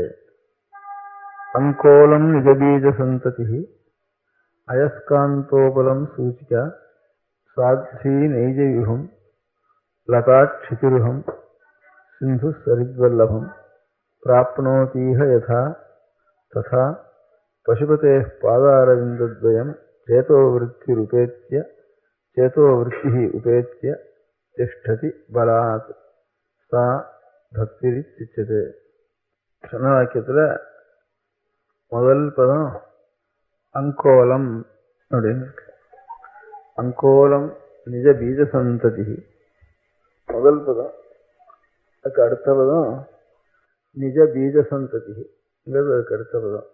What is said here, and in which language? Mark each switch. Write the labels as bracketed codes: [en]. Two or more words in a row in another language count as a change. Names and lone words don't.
[sa] अंकोलं निजबीजसन्ततिः अयस्कान्तोपलं सूचिका साध्वी नैजयुहं लताक्षितिरुहं सिन्धुसरिद्वल्लभं प्राप्नोतीह यथा तथा पशुपतेः पादारविन्दद्वयं चेतोवृत्तिः उपेत्य तिष्ठति बलात् सा भक्तिरित्युच्यते. [ta] சனவாக்கியத்தில் முதல் பதம் அங்கோலம் அப்படின்னு இருக்கு. அங்கோலம் நிஜ பீஜ சந்ததி முதல் பதம். அதுக்கு அடுத்த பதம் நிஜ பீஜ சந்ததிங்கிறது அதுக்கு அடுத்த பதம்.